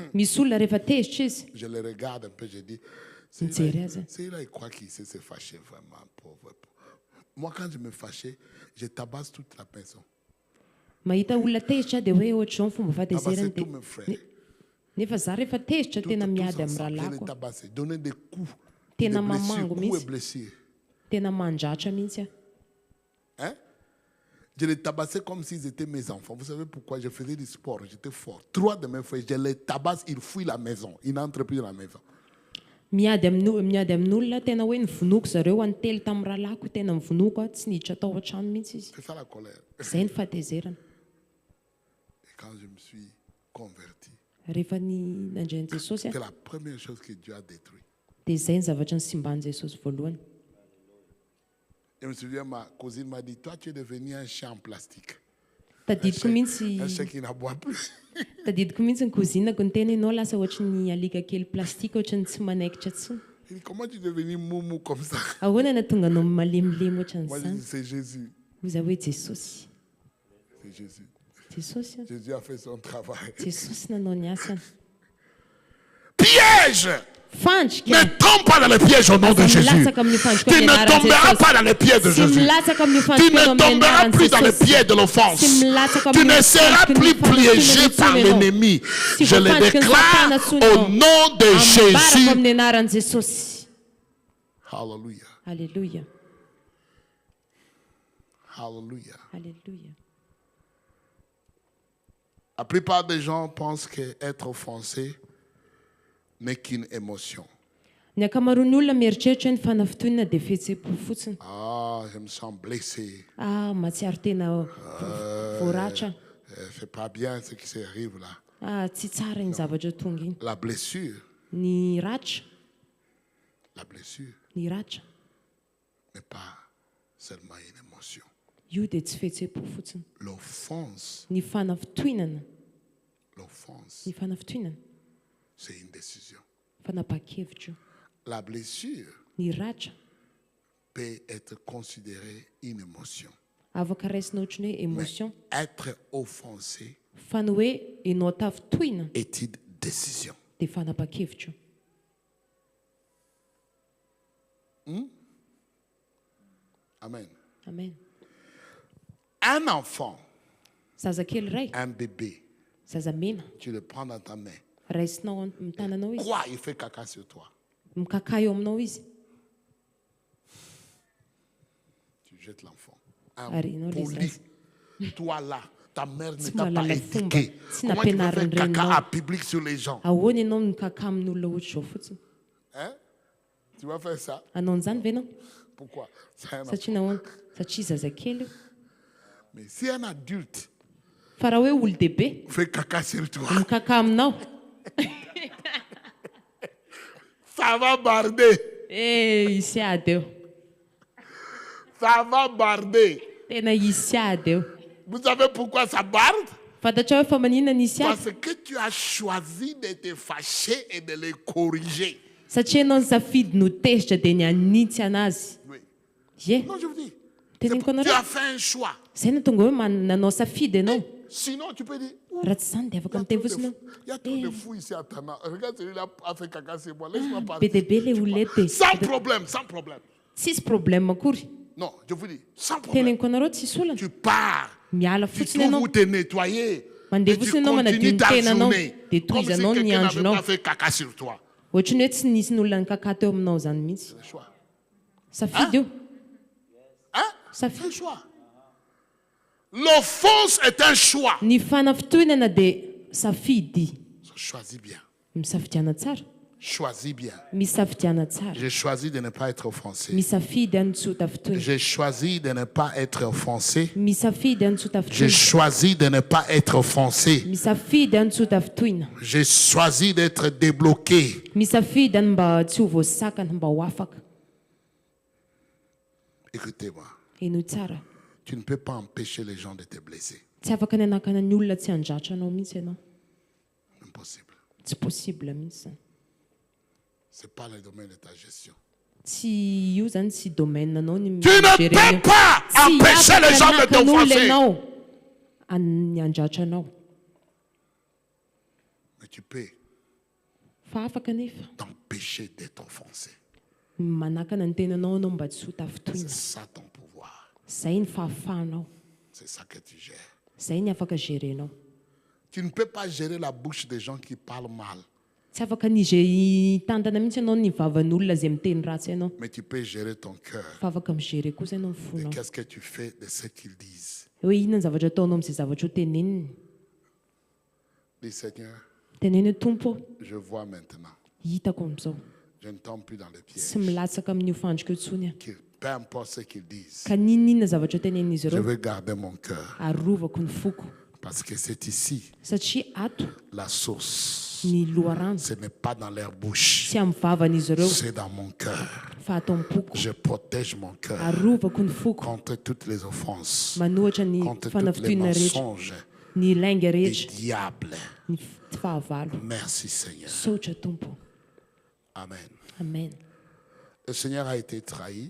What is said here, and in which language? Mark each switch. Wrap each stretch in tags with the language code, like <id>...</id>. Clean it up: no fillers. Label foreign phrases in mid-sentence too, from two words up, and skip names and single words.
<mg>Misy olona rehefa tezitra izy,</mg> <fr>je les regarde un peu, je dis,</fr> <mg>mijery azy.</mg> <fr>celui-là, il croit qu'il sait se fâcher vraiment, pauvre. Moi, quand je me fâchais, je tabasse toute la personne.</fr> <mg>Mahita olona tezitra dia hoe ohatr'izao ny fomba</mg> <fr>Tabasser</fr> <mg>fahatezerany</mg> <fr>tous</fr> <mg>dia</mg> <fr>mes frères.</fr> <mg>nefa za rehefa tezitra</mg> <fr>Tous</fr> <mg>tena</mg> <fr>ensemble,</fr> <mg>miady amin'ny</mg> <fr>je les</fr> <mg>rahalako,</mg> <fr>tabassais, donner des coups,</fr> <mg>Tena</mg> <fr>des blessures,</fr> <mg>mamango</mg> <fr>coups et</fr> <mg>mihitsy.</mg> <fr>blessures.</fr> <mg>tena mandratra mihitsy aho.</mg> <fr>Hein? Je les tabassais comme s'ils étaient mes enfants. Vous savez pourquoi? Je faisais du sport, j'étais fort. 3 de mes frères, je les tabasse, ils fuient la maison. Ils n'entrent plus dans la maison.</fr> <mg>Miady amin'olona tena hoe nivonoko zareo antelo tamin'ny rahalako, tena mivonoko aho, tsy niditra tao an-trano mihitsy izy.</mg> <fr>C'est ça la colère.</fr> <mg>Izay ny fahatezerana.</mg> <fr>Et quand je me suis converti,</fr> <mg>Rehefa nandray an'i Jesosy</mg> <fr>c'était</fr> <mg>aho,</mg> <fr>la première chose que Dieu a détruite.</fr> <mg>dia izay ny zavatra ny simban'i Jesosy voalohany.</mg> <fr>Je me souviens, ma cousine m'a dit, toi tu es devenu un chien en plastique.</fr> <mg>Tadidiko mihitsy</mg> <fr>Un chien qui n'aboie plus.</fr> <mg>tadidiko mihitsy ny kozinako ny teny ianao lasa ohatry ny alika kely plastika ohatry ny tsy manaikitra tsiny.</mg> <fr>Il dit, comment tu es devenu moumou comme ça?</fr> <mg>Ahoana na tonga anao malemilemy ohatran'izany?</mg> <fr>Moi je dis, c'est Jésus.</fr> <mg>Hoy hoe Jesosy.</mg> <fr>C'est Jésus.</fr> <mg>Jesosy a.</mg> <fr>Jésus a fait son travail.</fr> <mg>Jesosy nanao ny asany.</mg> <fr>Piège! Ne tombe pas dans les pièges au nom de Jésus. Tu ne tomberas pas dans les pièges de Jésus. Tu ne tomberas plus dans les pièges de l'offense. Tu ne seras plus piégé par l'ennemi. Je le déclare au nom de Jésus. Alléluia. Alléluia. Alléluia. Alléluia. La plupart des gens pensent qu'être offensé n'est qu'une émotion.</fr> <mg>Ny ankamaroan'olona mieritreritra ny fanafitoinana dia fihetseham-po fotsiny.</mg> <fr>Ah, je me sens blessé.</fr> <mg>Mahatsiaro tena voaratra.</mg> <fr>C'est pas bien ce qui s'arrive là.</fr> <mg>Tsy tsara ny zavatra tonga iny.</mg> <fr>La blessure</fr> <mg>Ny ratra</mg> <fr>n'est pas seulement une émotion.</fr> <mg>io dia tsy fihetseham-po fotsiny.</mg> <fr>L'offense,</fr> <mg>Ny fanafitoinana,</mg> <fr>c'est une décision.</fr> <mg>fanapa-kevitra io.</mg> <fr>La blessure</fr> <mg>Ny ratra</mg> <fr>peut être considérée une émotion.</fr> <mg>afaka raisina ohatrany hoe</mg> <fr>Mais émotion, être offensé</fr> <mg>fa ny hoe ianao tafitoina</mg> <fr>est une décision.</fr> <mg>dia fanapa-kevitra io.</mg> <fr>Amen.</fr> <mg>Amen.</mg> <fr>Un enfant,</fr> <mg>Zazakely ray,</mg> <fr>un bébé,</fr> <mg>zazamena,</mg> <fr>tu le prends dans ta main.</fr> <mg>raisinao amin'ny tananao izy,</mg> <fr>Quoi, il fait caca sur toi?</fr> <mg>mikaka eo aminao izy,</mg> <fr>Tu jettes l'enfant.</fr> <mg>Arianao le</mg> <fr>Impoli.</fr> <mg>zaza.</mg> <fr>Toi là, ta mère ne</fr> <mg>Tsy</mg> <fr>t'a pas</fr> <mg>mahalala fomba,</mg> <fr>éduqué.</fr> <mg>tsy</mg> <fr>Comment tu peux faire</fr> <mg>nampianarin'ny</mg> <fr>caca</fr> <mg>reninao.</mg> <fr>à public sur les gens?</fr> <mg>Ahoana ianao mikaka amin'olona ohatr' zao fotsiny?</mg> <fr>Hein? Tu vas faire ça?</fr> <mg>Hanao an'izany ve ianao?</mg> <fr>Pourquoi? C'est un enfant.</fr> <mg>Satria nahoana? Satria zazakely io.</mg> <fr>Mais si un adulte</fr> <mg>Fa raha hoe olo-dehibe</mg> <fr>fait caca sur toi,</fr> <mg>mikaka aminao,</mg> <fr>ça va barder.</fr> <mg>Isiady eo.</mg> <fr>Ça va barder.</fr> <mg>Tena isiady eo.</mg> <fr>Vous savez pourquoi ça barde?</fr> <mg>Fantatra hoe fa maninona ny isiady?</mg> <fr>Parce que tu as choisi de te fâcher et de les corriger.</fr> <mg>Satria ianao nisafidy notezitra dia nianitsy anazy.</mg> <fr>Oui.</fr> <mg>Ye,</mg> <fr>Non, je vous dis.</fr> <mg>teneniko</mg> <fr>Tu</fr> <mg>anareo.</mg> <fr>as fait un choix.</fr> <mg>Zay no tonga hoe nanao safidy ianao.</mg> <fr>Sinon, tu peux dire,</fr> <mg>Raha tsy izany dia afaka miteny fotsiny</mg> <fr>il y a trop de fous ici à Tana. Regarde, celui-là a fait caca sur moi. Laisse-moi</fr> <mg>be</mg> <fr>parler.</fr> <mg>dia be le olona eto dia</mg> <fr>Sans problème, sans problème.</fr> <mg>tsisy problème akory.</mg> <fr>Non, je vous dis, sans problème.</fr> <mg>Teneniko anareo tsisy olana.</mg> <fr>Tu pars.</fr> <mg>Miala</mg> <fr>Tu</fr> <mg>fotsiny</mg> <fr>trouves</fr> <mg>ianao.</mg> <fr>où te nettoyer.</fr> <mg>Mandeha</mg> <fr>Et tu</fr> <mg>fotsiny ianao manadio</mg> <fr>continues</fr> <mg>ny</mg> <fr>ta</fr> <mg>tenanao</mg> <fr>journée.</fr> <mg>dia</mg> <fr>Comme si</fr> <mg>tohizanao ny</mg> <fr>quelqu'un n'avait</fr> <mg>andronao.</mg> <fr>pas fait caca sur toi.</fr> <mg>Ohatrany hoe tsy nisy ny olona nikaka teo aminao zany mihitsy.</mg> <fr>C'est le choix.</fr> <mg>Safidy io.</mg> <fr>Hein? C'est un</fr> <mg>Safidy.</mg> <fr>choix. L'offense est un choix.</fr> <mg>Ny fanafitoinana dia safidy.</mg> <fr>Choisis bien.</fr> <mg>Misafidiana tsara.</mg> <fr>Choisis bien.</fr> <mg>Misafidiana tsara.</mg> <fr>J'ai choisi de ne pas être offensé.</fr> <mg>Misafidy any tsy ho tafitoina.</mg> <fr>J'ai choisi de ne pas être offensé.</fr> <mg>Misafidy any tsy ho</mg> <fr>J'ai</fr> <mg>tafitoina.</mg> <fr>choisi de ne pas être offensé.</fr> <mg>Misafidy any tsy ho tafitoina.</mg> <fr>J'ai choisi d'être débloqué.</fr> <mg>Misafidy any mba tsy ho voasakana, mba ho afaka.</mg> <fr>Écoutez-moi.</fr> <mg>Eno tsara.</mg> <fr>Tu ne peux pas empêcher les gens de te blesser.</fr> <mg>Tsy afaka ny anakana ny olona tsy handratra anao mihitsy ianao.</mg> <fr>Impossible.</fr> <mg>Tsy possible mihitsy zany.</mg> <fr>Ce n'est pas le domaine de ta gestion.</fr> <mg>Tsy io zany tsy domaine anao ny</mg> <fr>Tu ne peux pas empêcher les gens de t'offenser.</fr> <mg>ianao ny handratra anao.</mg> <fr>Mais tu peux</fr> <mg>Fa afaka nefa</mg> <fr>t'empêcher d'être offensé.</fr> <mg>manakana ny tenanao anao mba tsy ho</mg> <fr>C'est</fr> <mg>tafitoina.</mg> <fr>ça ton pouvoir.</fr> <mg>Zay ny fahafahanao.</mg> <fr>C'est ça que tu gères.</fr> <mg>Zay ny afaka gérenao.</mg> <fr>Tu ne peux pas gérer la bouche des gens qui parlent mal.</fr> <mg>Tsy afaka tantana mihitsy ianao ny vavan'olona zay miteny ratsy ianao.</mg> <fr>Mais tu peux gérer ton cœur.</fr> <mg>Fa afaka migérer kosa ianao ny</mg> <fr>Et</fr> <mg>fonao.</mg> <fr>qu'est-ce que tu fais de ce qu'ils disent?</fr> <mg>Hoe inona ny zavatra ataonao amin'izay zavatra ho teneniny.</mg> <fr>Dis Seigneur,</fr> <mg>Teneny hoe tompo,</mg> <fr>je vois maintenant.</fr> <mg>hitako amin'izao.</mg> <fr>Je ne tombe plus dans les pièges.</fr> <mg>Tsy milatsaka amin'ny fandrika intsony aho.</mg> <fr>Peu importe ce qu'ils disent,</fr> <mg>Ka ninona zavatra tenenin'izy</mg> <fr>je</fr> <mg>ireo,</mg> <fr>veux garder mon cœur.</fr> <mg>arovako ny foko.</mg> <fr>Parce que c'est ici</fr> <mg>Satria ato</mg> <fr>la source.</fr> <mg>ny loharano.</mg> <fr>Ce n'est pas dans leur bouche,</fr> <mg>Tsy amin'ny vavan'izy ireo,</mg> <fr>c'est dans mon cœur.</fr> <mg>fa ato amin'ny poko.</mg> <fr>Je protège mon cœur</fr> <mg>Arovako ny foko.</mg> <fr>contre toutes les offenses,</fr> <mg>Manohatra ny</mg> <fr>contre tous les</fr> <mg>fanafitoina rehetra,</mg> <fr>mensonges</fr> <mg>ny lainga</mg> <fr>des</fr> <mg>rehetra,</mg> <fr>diables.</fr> <mg>ny fahavalo.</mg> <fr>Merci Seigneur.</fr> <mg>Saotra tompo.</mg> <fr>Amen.</fr> <mg>Amen.</mg> <fr>Le Seigneur a été trahi</fr>